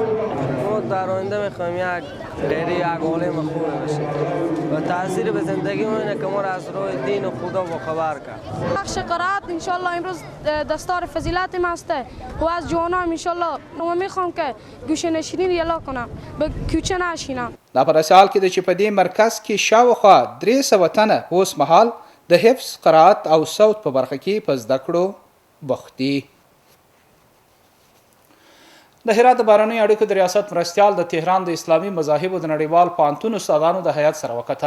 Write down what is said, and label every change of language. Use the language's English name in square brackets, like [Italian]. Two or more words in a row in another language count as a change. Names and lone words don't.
[Persian] ما در آینده میخوایم یک غیر یک عالم خوب بشیم و تاثیر به زندگی ما اینه که ما را از راه دین و خدا با خبر کرد. بخش قرائت انشالله امروز دستار فضیلت ما است و از جوانان انشالله ما میخوام که گوشه نشینی یلا کنم به کوچه نشینم. [Pashto] دا په داسې حال کې ده چې په دې مرکز کې شاوخوا 300 تنه اوس مهال د حفظ قرائت او صوت په برخه کې په زده کړو بوخت دي. د هرات د بهرنیو اړیکو د ریاست مرستیال د تهران د اسلامي مذاهبو د نړیوال پوهنتون استادانو د هیات سره وکتل.